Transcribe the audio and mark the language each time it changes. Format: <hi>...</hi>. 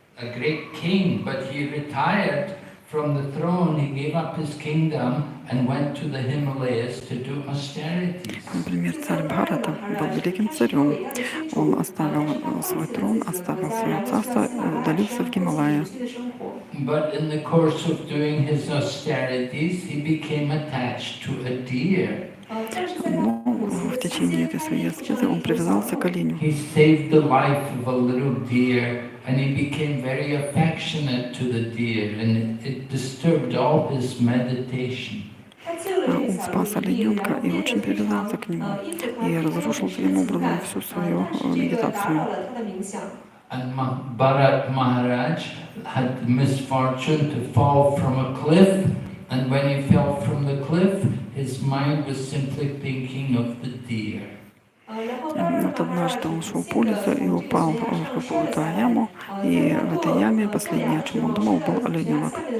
<en>A great king, but he retired from the throne. He gave up his kingdom and went to the Himalayas to do austerities.</en> <ru>Например, царь Бхарата был великим царем. Он оставил свой трон, оставил свое царство и удалился в Гималая.</ru> <en>But in the course of doing his austerities, he became attached to a deer.</en> <ru>Но в течение этой своей аскезы он привязался к оленю.</ru> <en>He saved the life of a little deer, and he became very affectionate to the deer, and it disturbed all his meditation.</en> <ru>Он спас олененка и очень привязался к нему, и разрушил таким образом всю свою медитацию.</ru> <en>And Bharat Maharaj had the misfortune to fall from a cliff, and when he fell from the cliff, his mind was simply thinking of the deer.</en> <ru>Вот однажды он шел по лесу и упал в какую-то яму, и в этой яме последнее, о чем он думал, был олененок.</ru>